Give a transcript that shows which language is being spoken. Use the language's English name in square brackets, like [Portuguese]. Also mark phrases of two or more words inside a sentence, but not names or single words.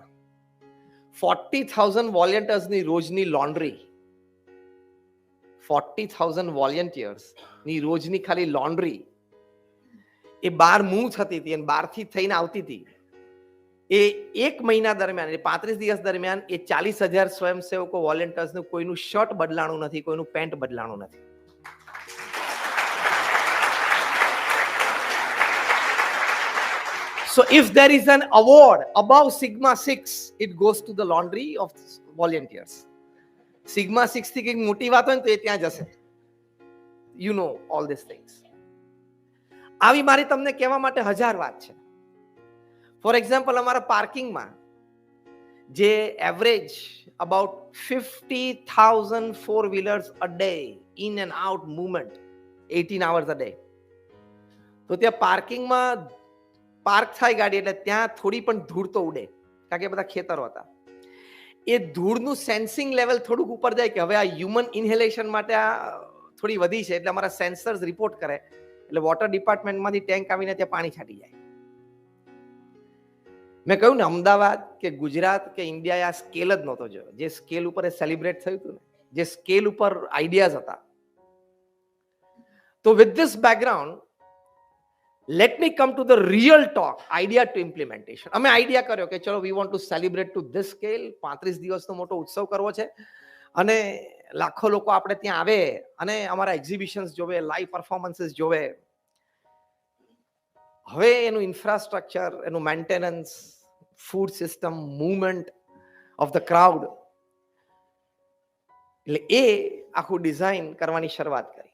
[Gujarati] 40,000 વોલેન્ટિયર્સની રોજની લોન્ડ્રી, 40,000 વોલેન્ટિયર્સની રોજની ખાલી લોન્ડ્રી એ બહાર મૂવ થતી હતી અને બહારથી થઈને આવતી હતી. એ એક મહિના દરમિયાન, એ 35 દિવસ દરમિયાન એ 40,000 સ્વયંસેવકો વોલેન્ટિયર્સનું કોઈનું શર્ટ બદલાણું નથી, કોઈનું પેન્ટ બદલાણું નથી. [English] So if there is an award above Sigma 6, it goes to the laundry of volunteers. [Gujarati] Sigma 6 થી કંઈક મોટી વાત હોય ને તો એ ત્યાં જશે. [English] You know all these things. [Gujarati] આવી મારી તમને કહેવા માટે 1000 વાત છે. [English] for example, [Gujarati] અમારા પાર્કિંગમાં જે [English] average about 50,000 four wheelers a day in and out movement, 18 hours a day. [Gujarati] તો ત્યાં પાર્કિંગમાં પાર્ક થાય ગાડી એટલે ત્યાં થોડી પણ ધૂળ તો ઉડે, કારણ કે બધા ખેતરો હતા. એ ધૂળનું [English] sensing level [Gujarati] થોડુંક ઉપર જાય કે હવે આ [English] human inhalation [Gujarati] માટે આ થોડી વધી છે, એટલે અમારા સેન્સર્સ રિપોર્ટ કરે, એટલે વોટર ડિપાર્ટમેન્ટમાંથી ટેન્ક આવીને ત્યાં પાણી છાંટી જાય. મેં કહ્યું ને, અમદાવાદ કે ગુજરાત કે ઇન્ડિયાએ આ સ્કેલ જ નહોતો જોયો. જે સ્કેલ ઉપર એ સેલિબ્રેટ થયું હતું ને, જે સ્કેલ ઉપર આઈડિયાઝ હતા. [English] તો with this background, let me come to the real talk, idea to implementation. [Gujarati] અમે આઈડિયા કર્યો કે ચલો [English] we want to celebrate to this scale. [Gujarati] 35 દિવસનો મોટો ઉત્સવ કરવો છે અને લાખો લોકો આપણે ત્યાં આવે અને અમારા એક્ઝિબિશન્સ જોવે, [English] live performances [Gujarati] જોવે. હવે એનું ઇન્ફ્રાસ્ટ્રક્ચર, એનું મેન્ટેનન્સ, [English] food system, movement of the crowd, [Gujarati] એટલે એ આખું ડિઝાઇન કરવાની શરૂઆત કરી.